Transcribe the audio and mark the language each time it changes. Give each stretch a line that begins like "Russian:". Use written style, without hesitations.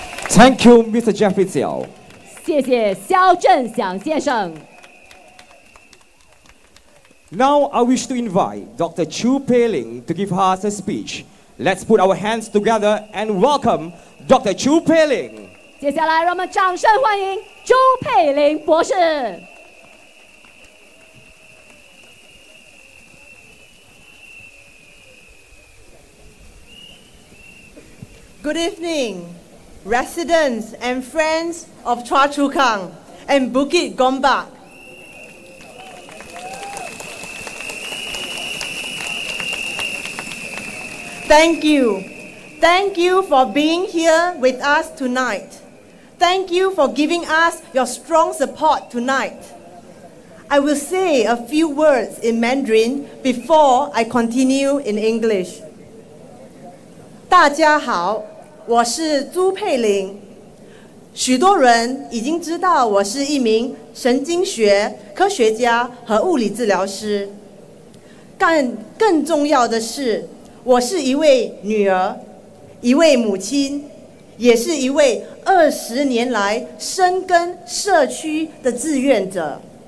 English: Thank you, Mr. Jeffrey Siew.
Chinese: 谢谢肖振祥先生。
English: Now I wish to invite Dr. Chu Paling to give us a speech. Let's put our hands together and welcome Dr. Chu Paling.
Chinese: 接下来，让我们掌声欢迎朱佩玲博士。
English: Good evening, residents and friends of Chua Chu Kang and Bukit Gombak. Thank you. Thank you for being here with us tonight. Thank you for giving us your strong support tonight. I will say a few words in Mandarin before I continue in English.
Chinese: 大家好，我是朱佩玲。许多人已经知道我是一名神经学科学家和物理治疗师。更重要的是，我是一位女儿，一位母亲，也是一位20年来深耕社区的志愿者。